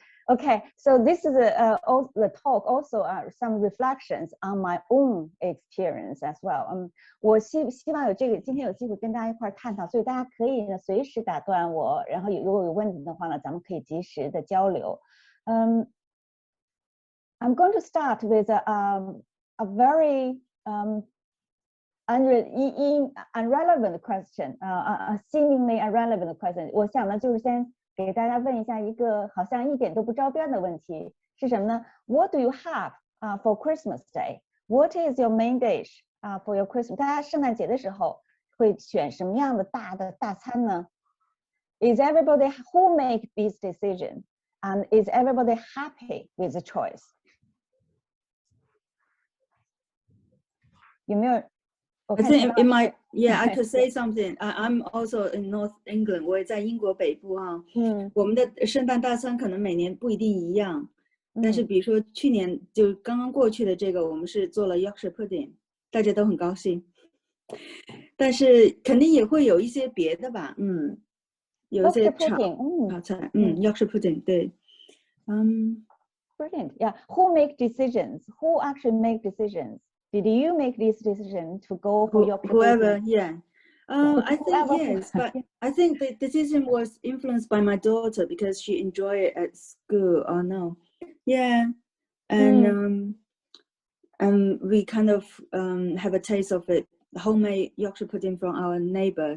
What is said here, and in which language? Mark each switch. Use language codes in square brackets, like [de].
[en] Okay, so this is all the talk also are some reflections on my own experience as well. [zh] 我希望今天有机会跟大家一块探讨，所以大家可以呢随时打断我，然后如果有问题的话呢，咱们可以及时的交流。 [en] I'm going to start with a very irrelevant question, a seemingly irrelevant question. [zh] 我想呢，就是先给大家问一下一个好像一点都不着边的问题，是什么呢 ？ [en] What do you have for Christmas Day? What is your main dish for your Christmas? [zh] 大家圣诞节的时候会选什么样的大餐呢 [en] ？Is everybody who make this decision, and is everybody happy with the choice? [zh] 有没有 [en] I think it might, yeah, I could say something. I'm also in North England. [zh] 我也在英国北部哈。我们的圣诞大餐可能每年不一定一样，但是比如说去年就刚刚过去的这个，我们是做了 Yorkshire Pudding， 大家都很高兴。但是肯定也会有一些别的吧，有一些炒菜，Yorkshire Pudding， 对 [en] ，Brilliant, yeah. Who make decisions? Who actually make decisions?Did you make this decision to go for your whoever? Yeah, I think yes, but I think the decision was influenced by my daughter because she enjoyed it at school. Oh no, yeah, and we kind of have a taste of it, homemade Yorkshire pudding from our neighbor.